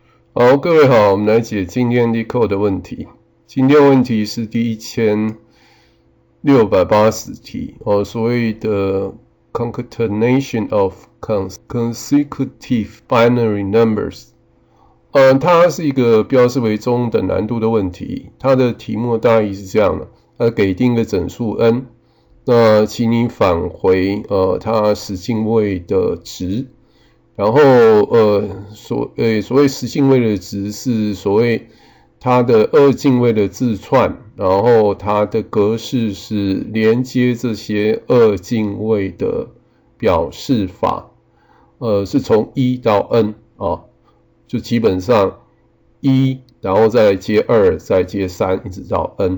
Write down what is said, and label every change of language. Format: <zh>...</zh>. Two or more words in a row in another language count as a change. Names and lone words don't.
<zh>好，各位好，我們來解今天 LeetCode 的問題。今天問題是第1680題所謂的</zh> <en>concatenation of consecutive binary numbers。</en> <zh>它是一個標示為中等難度的問題。它的題目大意是這樣的：它給定一個整數 n， 那請你返回它十進位的值。然後所謂十進位的值是所謂它的二進位的字串，然後它的格式是連接這些二進位的表示法，是從1到 n 就基本上1，然後再接2，再接3，一直到 n。</zh>